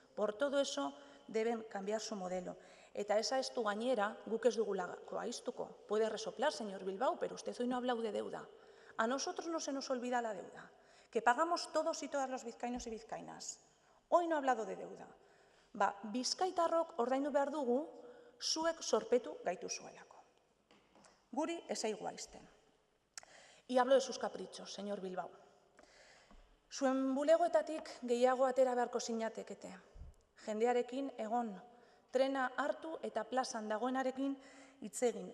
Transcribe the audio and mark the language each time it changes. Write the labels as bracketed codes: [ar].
[es] Por todo eso deben cambiar su modelo. [eu] Eta esa ez du gainera, guk ez dugulako aiztuko. [es] Puede resoplar, señor Bilbao, pero usted hoy no ha hablado de deuda. A nosotros no se nos olvida la deuda, que pagamos todos y todas los vizcaínos y vizcaínas. Hoy no ha hablado de deuda. [eu] Bizkaitarrok ordaindu behar dugu, zuek sorpetu gaituzuelako. Guri ez zaigu aizten. [es] Y hablo de sus caprichos, señor Bilbao. [eu] Zuen bulegoetatik gehiago atera beharko zinatekete. Jendearekin egon, trena hartu eta plazan dagoenarekin hitz egin.